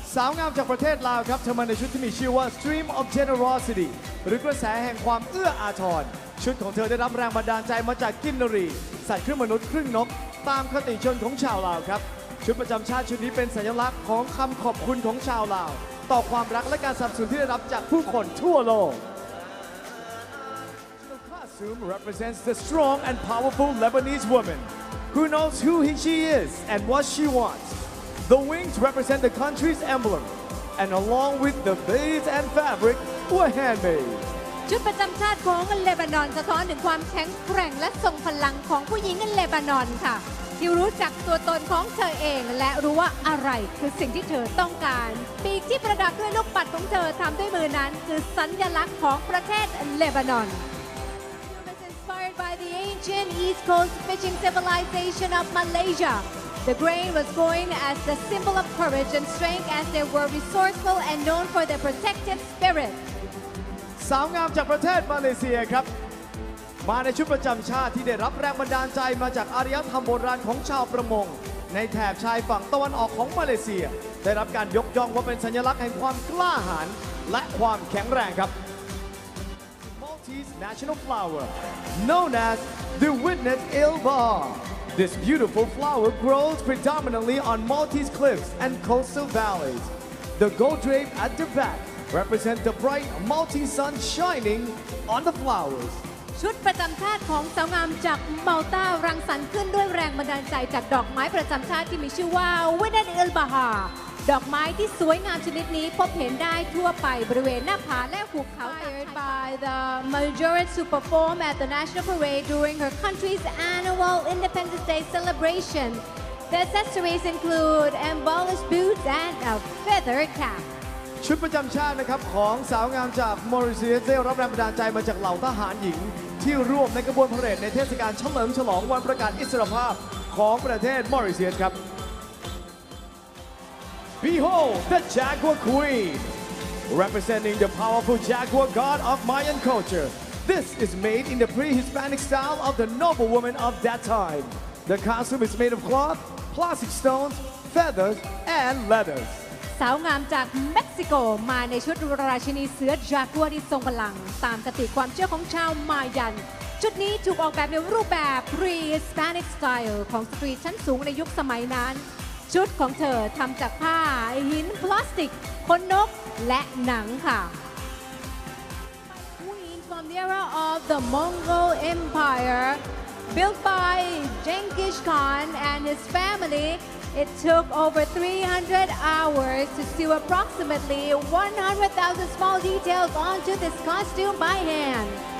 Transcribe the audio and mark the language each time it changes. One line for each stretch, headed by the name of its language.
Thai: สาวงามจากประเทศลาวครับเธอมาในชุดที่มีชื่อว่า Stream of Generosity หรือกระแสแห่งความเอื้ออาทรชุดของเธอได้รับแรงบันดาลใจมาจากกินนรีสัตว์ครึ่งมนุษย์ครึ่งนกตามคติชนของชาวลาวครับชุดประจำชาติชุดนี้เป็นสัญลักษณ์ของคำขอบคุณของชาวลาวต่อความรักและการสนับสนุนที่ได้รับจากผู้คนทั่วโลก
English: The costume represents the strong and powerful Lebanese woman who knows who she is and what she wants. The wings represent the country's emblem, and along with the beads and fabric were handmade.
Thai: ชุดประจำชาติของเลบานอนสะท้อนถึงความแข็งแกร่งและทรงพลังของผู้หญิงเลบานอนค่ะที่รู้จักตัวตนของเธอเองและรู้ว่าอะไรคือสิ่งที่เธอต้องการปีกที่ประดับด้วยลูกปัดของเธอทำด้วยมือนั้นคือสัญลักษณ์ของประเทศเลบานอน
English: Inspired by the ancient East Coast fishing civilization of Malaysia. The grain was coined as the symbol of courage and strength as they were resourceful and known for their protective spirit.
Thai: สาวงามจากประเทศมาเลเซียครับมาในชุดประจำชาติที่ได้รับแรงบันดาลใจมาจากอารยธรรมโบราณของชาวประมงในแถบชายฝั่งตะวันออกของมาเลเซียได้รับการยกย่องว่าเป็นสัญลักษณ์แห่งความกล้าหาญและความแข็งแรงครับ
English: Maltese national flower known as the Witness Ilbar. This beautiful flower grows predominantly on Maltese cliffs and coastal valleys. The gold drape at the back represents the bright Maltese sun shining on the flowers.
Thai: ชุดประจำชาติของสาวงามจากมัลตารังสรรค์ขึ้นด้วยแรงบันดาลใจจากดอกไม้ประจำชาติที่มีชื่อว่าวินเนตเอลบาฮาดอกไม้ที่สวยงามชนิดนี้พบเห็นได้ทั่วไปบริเวณหน้าผาและภูเขา
English: Inspired by the Majorat to perform at the National Parade during her country's annual Independence Day celebration. The accessories include embellished boots and a feather cap.
Thai: ชุดประจำชาตินะครับของสาวงามจากมอริเซียสได้รับแรงบันดาลใจมาจากเหล่าทหารหญิงที่ร่วมในกระบวนพาเหรดในเทศกาลเฉลิมฉลองวันประกาศอิสรภาพของประเทศมอริเซียสครับ
English: Behold the Jaguar Queen representing the powerful jaguar god of Mayan culture. This is made in the pre-Hispanic style of the noblewoman of that time. The costume is made of cloth, plastic stones, feathers, and leathers.
Thai: สาวงามจากเม็กซิโกมาในชุดราชินีเสือจากัวที่ทรงพลังตามคติความเชื่อของชาวมายันชุดนี้ถูกออกแบบในรูปแบบ pre-Hispanic style ของสตรีชั้นสูงในยุคสมัยนั้น ชุดของเธอทำจากผ้าหินพลาสติกขนนกและหนังค่ะ
English: Queen from the era of the Mongol Empire built by Genghis Khan and his family.It took over 300 hours to sew approximately 100,000 small details onto this costume by hand.